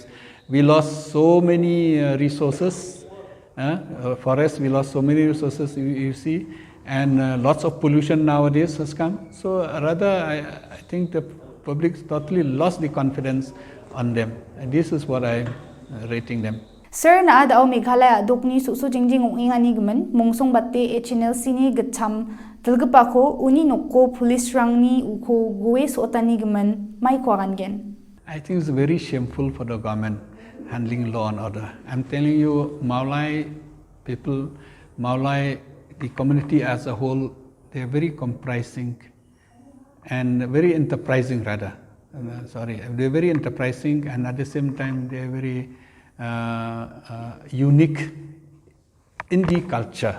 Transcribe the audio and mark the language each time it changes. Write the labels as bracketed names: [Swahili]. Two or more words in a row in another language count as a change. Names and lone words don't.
[English] We lost so many resources, forests, we lost so many resources, you see. and lots of pollution nowadays has come. So rather, I think the public totally lost the confidence on them. And this is what I'm rating them. Sir, [Garo] na ada Meghalaya adokni susu jingjing ingani gman mongsong batte HNLC ni gacham tilgapako uni nokko police rangni uko goe sotani gman mai kwagan gen. [English] I think it's very shameful for the government handling law and order. I'm telling you, Maulai people, Maulai, the community as a whole, they're very comprising and very enterprising rather. They're very enterprising, and at the same time they're very unique in the culture.